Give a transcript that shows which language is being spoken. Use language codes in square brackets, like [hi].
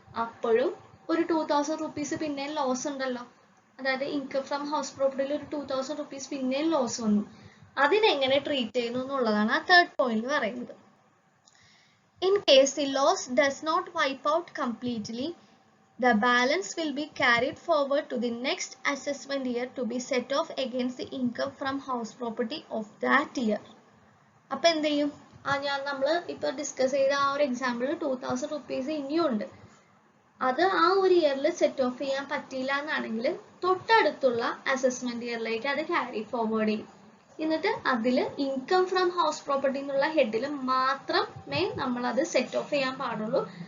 [ml] അപ്പോഴും ഒരു ₹2,000 പിന്നെയും ലോസ് ഉണ്ടല്ലോ. അതായത് ഇൻകം ഫ്രം ഹൗസ് പ്രോപ്പർട്ടിയിൽ ഒരു ₹2,000 പിന്നെയും ലോസ് വന്നു. അതിനെങ്ങനെ ട്രീറ്റ് ചെയ്യുന്നു എന്നുള്ളതാണ് ആ തേർഡ് പോയിന്റ് പറയുന്നത്. [en] In case the loss does not wipe out completely, The balance will be carried forward to the next assessment year to be set off against the income from house property of that year. [ml] അപ്പോൾ എന്ത് ചെയ്യും? നമ്മൾ ഇപ്പോൾ discuss ചെയ്ത ആ ഒരു എക്സാമ്പിളിൽ 2000 rupees ഇനിയുണ്ട്. അത് ആ ഒരു ഇയറിൽ സെറ്റ് ഓഫ് ചെയ്യാൻ പറ്റിയില്ല എന്നാണെങ്കിൽ തൊട്ടടുത്തുള്ള അസസ്മെന്റ് ഇയറിലേക്ക് അത് ക്യാരി ഫോർവേഡ് ചെയ്യും. എന്നിട്ട് അതിൽ ഇൻകം ഫ്രം ഹൗസ് പ്രോപ്പർട്ടി എന്നുള്ള ഹെഡിൽ മാത്രമേ നമ്മൾ അത് സെറ്റ് ഓഫ് ചെയ്യാൻ പാടുള്ളൂ.